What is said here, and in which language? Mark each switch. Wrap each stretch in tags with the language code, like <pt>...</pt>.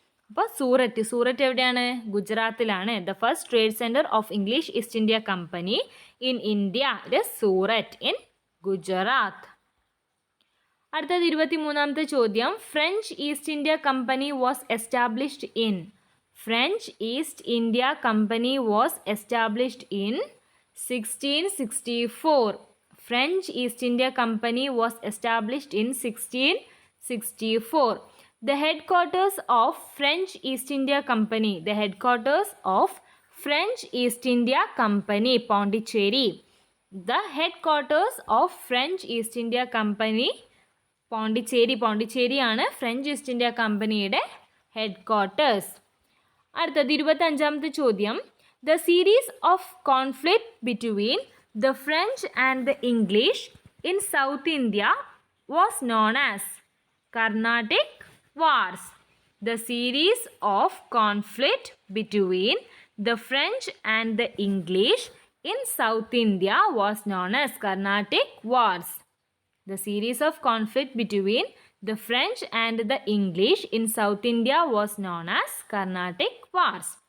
<ml>അപ്പോൾ സൂററ്റ് എവിടെയാണ്? ഗുജറാത്തിലാണ്.</ml> <en>The first trade centre of English East India Company in India it is Surat in Gujarat.</en> <ml>അടുത്തത് 23ാമത്തെ ചോദ്യം.</ml> <en>French East India Company was established in. French East India Company was established in 1664. French East India Company was established in 1664. The headquarters of French East India Company. The headquarters of French East India Company, Pondicherry. The headquarters of French East India Company,</en> <ml>Pondicherry. പോണ്ടിച്ചേരിയാണ് French east India കമ്പനിയുടെ headquarters. അടുത്തത് 25ാമത്തെ ചോദ്യം.</ml> <en>The series of conflict between the French and the English in South India was known as Carnatic wars. The series of conflict between the French and the English in South India was known as Carnatic wars. The series of conflict between the French and the English in South India was known as Carnatic Wars.</en>